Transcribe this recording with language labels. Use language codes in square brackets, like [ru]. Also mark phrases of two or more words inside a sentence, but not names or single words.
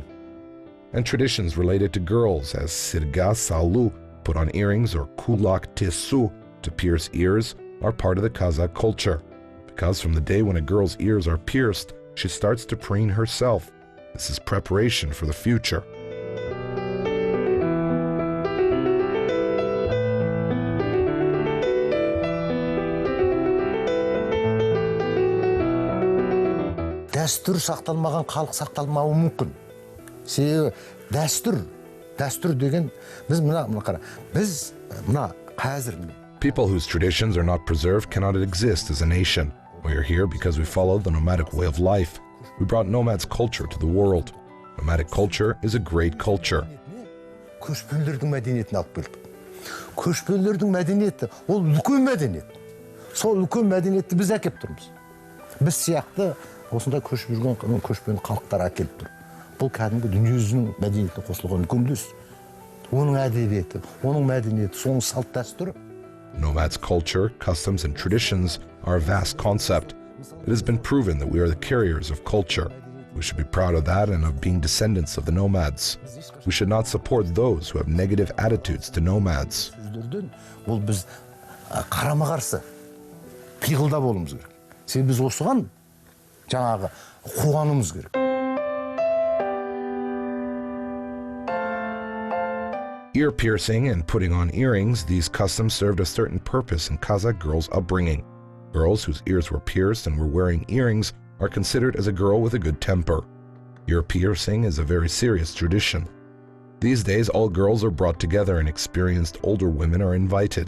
[en] And traditions related to girls, as Sirga Salu, put on earrings, or Kulak Tesu, to pierce ears, are part of the Kazakh culture. Because from the day when a girl's ears are pierced, she starts to preen herself. This is preparation for the future. [kk] Дәстүр сақталмаған халық сақталмауы мүмкін. Себебі дәстүр деген біз мына қазір [en] People whose traditions are not preserved cannot exist as a nation. We are here because we follow the nomadic way of life. We brought nomads culture to the world. Nomadic culture is a great culture. [kk] Көшпенділердің мәдениетін алып келдік. Көшпенділердің мәдениеті ол үлкен мәдениет. Сол үлкен мәдениетті біз әкеліп тұрмыз. Біз сияқты осындай көшіп жүрген көшпенді халықтар әкеліп тұр. Бұл кәдімгі дүниежүзінің мәдениетіне қосылған үлкен үлес. Оның әдебиеті, оның мәдениеті, соның салт дәстүрі. [en] Nomads' culture, customs, and traditions are a vast concept. It has been proven that we are the carriers of culture. We should be proud of that and of being descendants of the nomads. We should not support those who have negative attitudes to nomads. [kk] Ол біз қарама-қарсы пиғылда болуымыз керек. Себебі біз осыған жаңағы қуануымыз керек. [en] Ear piercing and putting on earrings, these customs served a certain purpose in Kazakh girls' upbringing. Girls whose ears were pierced and were wearing earrings are considered as a girl with a good temper. Ear piercing is a very serious tradition. These days, all girls are brought together and experienced older women are invited.